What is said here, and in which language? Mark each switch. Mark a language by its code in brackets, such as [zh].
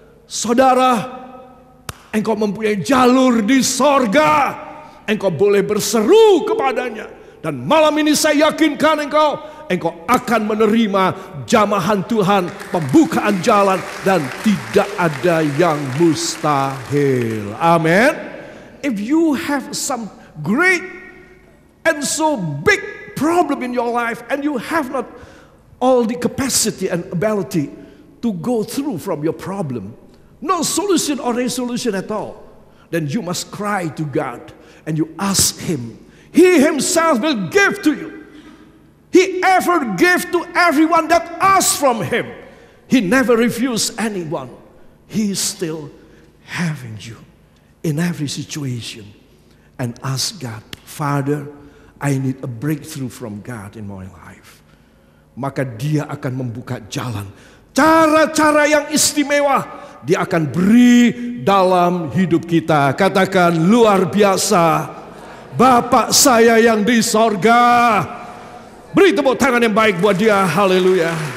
[id] Saudara, engkau mempunyai jalur di sorga. Engkau boleh berseru kepadanya. Dan malam ini saya yakinkan engkau akan menerima jamahan Tuhan, pembukaan jalan, dan tidak ada yang mustahil. Amin. [en] If you have some great and so big problem in your life and you have not all the capacity and ability to go through from your problem, no solution or resolution at all, then you must cry to God and you ask Him. He Himself will give to you. He ever gave to everyone that asks from Him. He never refused anyone. He is still having you in every situation. And ask God, Father, I need a breakthrough from God in my life. [id] Maka Dia akan membuka jalan. Cara-cara yang istimewa Dia akan beri dalam hidup kita. Katakan luar biasa. Bapak saya yang di sorga. Beri tepuk tangan yang baik buat Dia. Haleluya.